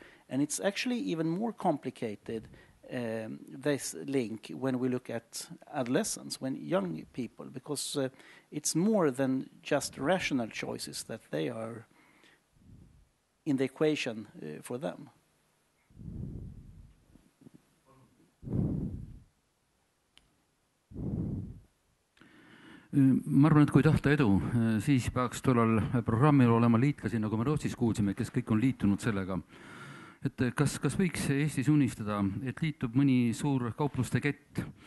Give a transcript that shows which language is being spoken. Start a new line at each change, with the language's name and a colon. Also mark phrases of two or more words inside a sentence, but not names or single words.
English: And it's actually even more complicated, this link, when we look at adolescents, when young people, because it's more than just rational choices that they are in the equation for them.
Estonian: Ma arvan, et kui tahta edu, siis peaks tollal programmil olema liitlasi, nagu me Rootsis kuulsime, kes kõik on liitunud sellega. Et kas võiks Eestis unistada, et liitub mõni suur kaupluste kett?